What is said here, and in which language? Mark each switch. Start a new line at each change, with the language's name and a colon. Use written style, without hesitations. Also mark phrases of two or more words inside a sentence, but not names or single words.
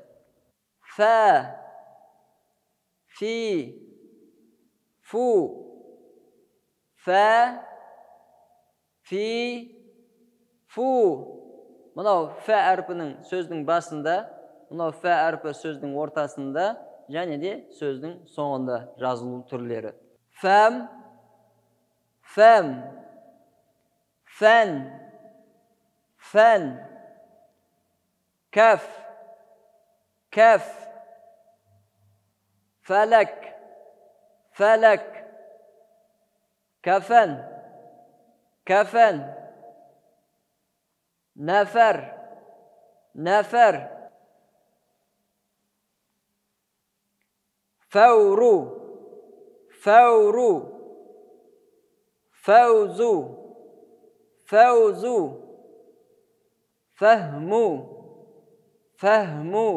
Kazakh: Фә, фи, фу, фә, фи, фу. Мынау фә әрпінің сөздің басында, мынау фә әрпі сөздің ортасында, және де сөздің соңында жазылу түрлері.
Arabic: فم فم, فن فن كف كف فلك فلك كفن كفن, نفر نفر فور فور فوز فوز فهم فهم